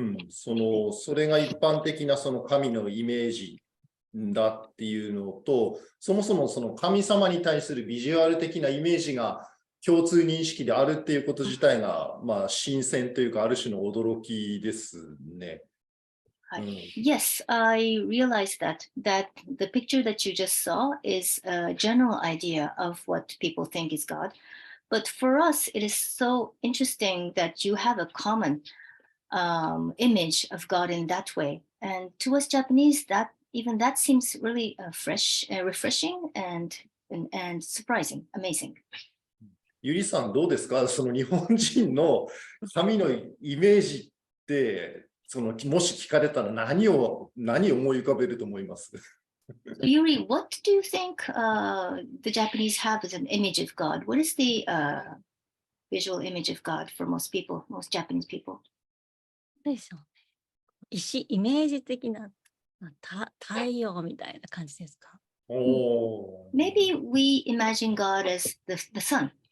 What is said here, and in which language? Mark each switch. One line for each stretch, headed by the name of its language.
Japanese: それが一般的なその神のイメージだっていうのと、そもそもその神様に対するビジュアル的なイメージが共通認識であるっていうこと自体が、新鮮というか、ある種の驚きですね。
English: Yes, I realized that the picture that you just saw is a general idea of what people think is God. But for us, it is so interesting that you have a common image of God in that way. And to us Japanese, that seems really fresh, refreshing, and surprising, amazing.
Japanese: ゆりさんどうですか？その日本人の神のイメージって、もし聞かれたら何を思い浮かべると思います？
English: Yuri, what do you think the Japanese have as an image of God? What is the visual image of God for most people, most Japanese people?
Japanese: どうでしょうね。イメージ的な、太陽みたいな感じですか？おー。
English: Maybe we imagine God as the sun.